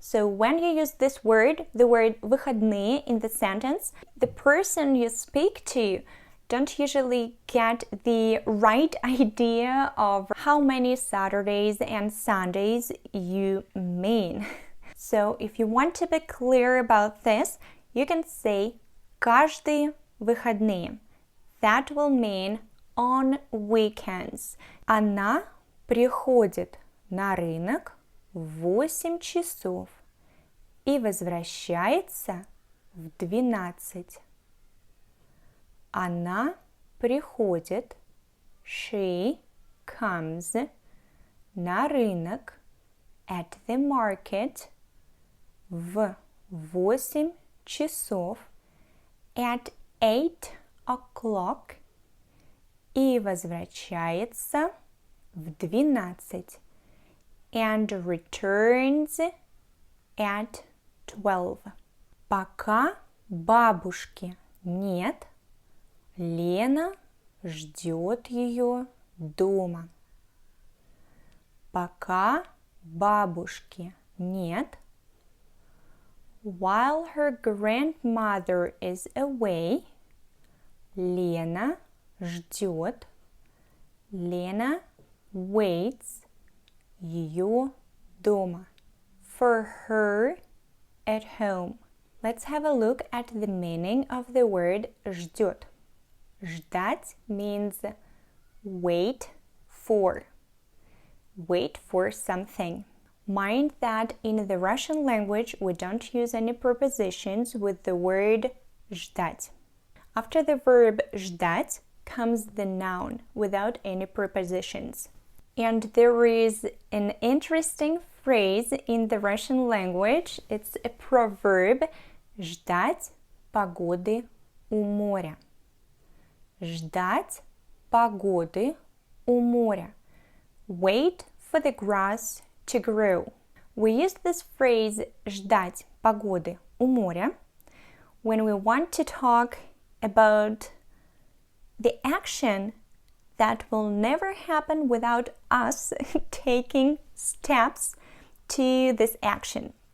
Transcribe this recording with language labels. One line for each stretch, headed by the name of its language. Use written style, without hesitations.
English: So when you use this word, the word выходные in the sentence, the person you speak to don't usually get the right idea of how many Saturdays and Sundays you mean. So if you want to be clear about this, you can say
Russian: каждые выходные.
English: That will mean on weekends.
Russian: Она приходит на рынок в 8 часов и возвращается в 12. Она приходит,
English: she comes,
Russian: на рынок,
English: at the market,
Russian: в 8 часов,
English: at 8 o'clock,
Russian: и возвращается в 12,
English: and returns at 12.
Russian: Пока бабушки нет, Лена ждет ее дома. Пока бабушки нет,
English: while her grandmother is away,
Russian: Лена ждет, Лена
English: waits
Russian: ее дома.
English: For her at home. Let's have a look at the meaning of the word ждет. Ждать means wait for. Wait for something. Mind that in the Russian language we don't use any prepositions with the word ждать. After the verb ждать comes the noun without any prepositions. And there is an interesting phrase in the Russian language. It's a proverb
Russian: ждать погоды у моря. Ждать погоды у моря.
English: Wait for the grass to grow. We use this phrase
Russian: ждать погоды у моря
English: when we want to talk about the action that will never happen without us taking steps to this action.